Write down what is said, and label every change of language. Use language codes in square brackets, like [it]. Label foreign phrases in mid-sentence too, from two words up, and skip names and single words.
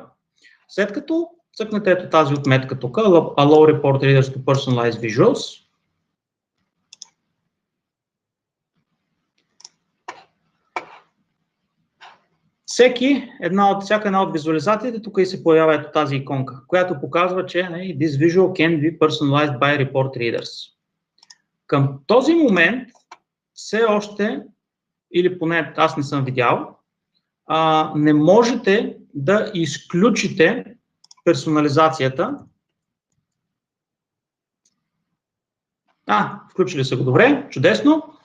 [bg] След като цъкнете ето тази отметка тук, [en] Allow Report Readers to Personalize Visuals. [bg] Всяка една от визуализациите, тук и се появява ето тази иконка, която показва, че [en] this visual can be personalized by report readers. [bg] Към този момент все още, или поне аз не съм видял, не можете да изключите персонализацията. Включили са го, добре, чудесно.